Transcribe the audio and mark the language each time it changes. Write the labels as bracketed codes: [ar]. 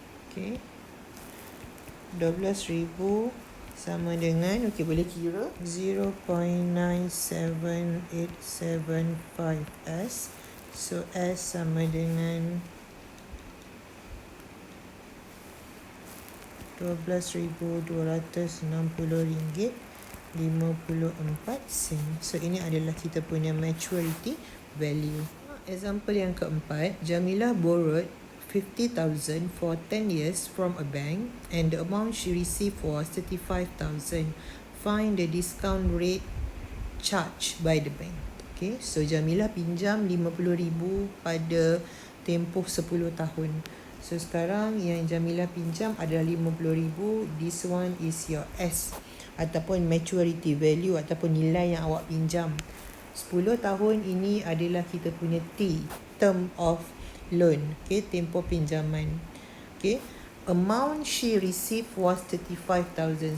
[ms] Okay, 12,000 sama dengan, okay, boleh kira 0.97875 S. So S sama dengan 12,260 ringgit 54 sen. So ini adalah kita punya maturity value. [en] Example [ms] yang keempat, [en] Jamilah borrowed 50,000 for 10 years from a bank and the amount she received was 35,000. Find the discount rate charged by the bank. [ms] Okay, so Jamilah pinjam 50,000 pada tempoh 10 tahun. So sekarang yang Jamilah pinjam adalah 50,000. [en] This one is your S ataupun maturity value ataupun [ms] nilai yang awak pinjam. 10 tahun ini adalah kita punya T, [en] term of loan. [ms] Okay, tempoh pinjaman. [en] Okay, amount she received was 35,000.